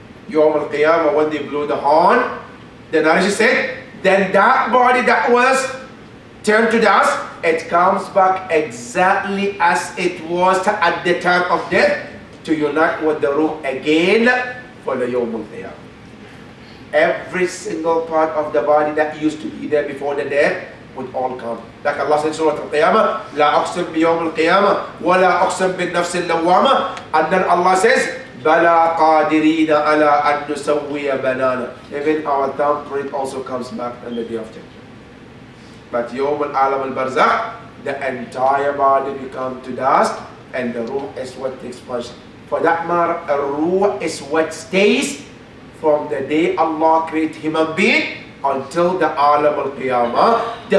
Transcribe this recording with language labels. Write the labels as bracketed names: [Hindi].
[English] Yawm al-Qiyamah, when they blew the horn, the narration said, then that body that was turned to dust, it comes back exactly as it was at the time of death to unite with the ruh again for the Yawm al-Qiyamah. Every single part of the body that used to be there before the death would all come. Like Allah said in Surah Al-Qiyamah, [Arabic] لا أقسم بيوم القيامة ولا أقسم بالنفس اللوامة. [English] And then Allah says, [Arabic] بلا قادرين على أن نسوي بنانا. [English] Even our thumbprint also comes back on the day of judgment. But Yawm al-Alam al-Barzakh, the entire body becomes to dust, and the ruh is what takes place. For that matter, a ruh is what stays from the day Allah created human being until the Alam al-Qiyamah.